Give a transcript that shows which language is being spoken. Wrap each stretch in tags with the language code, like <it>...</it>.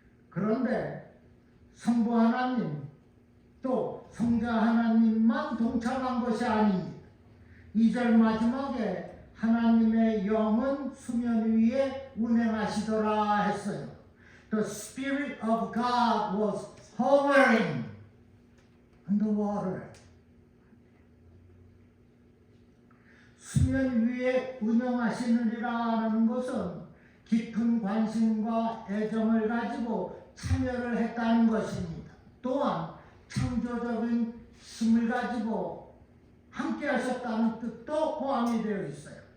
<ko>그런데 성부 하나님 또 성자 하나님만 동참한 것이 아닙니다. 2절 마지막에 하나님의 영은 수면 위에 운행하시더라 했어요.</ko> <en>The Spirit of God was hovering on the water.</en> <ko>수면 위에 운영하시느니라는 것은 깊은 관심과 애정을 가지고 참여를 했다는 것입니다. 또한 창조적인 힘을 가지고 함께 하셨다는 뜻도 포함이 되어 있어요.</ko>